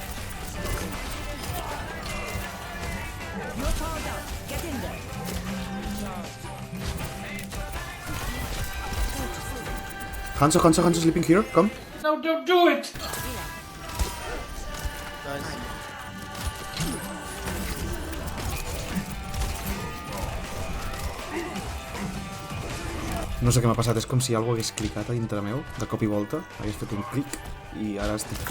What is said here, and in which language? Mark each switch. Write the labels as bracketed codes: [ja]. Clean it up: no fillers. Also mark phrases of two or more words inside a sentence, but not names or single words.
[en] Hanzo sleeping here, come. No, don't do it! [ca] No sé què m'ha passat, és com si algú hagués clicat a dintre meu, de cop i volta, hagués fet un clic, i ara estic...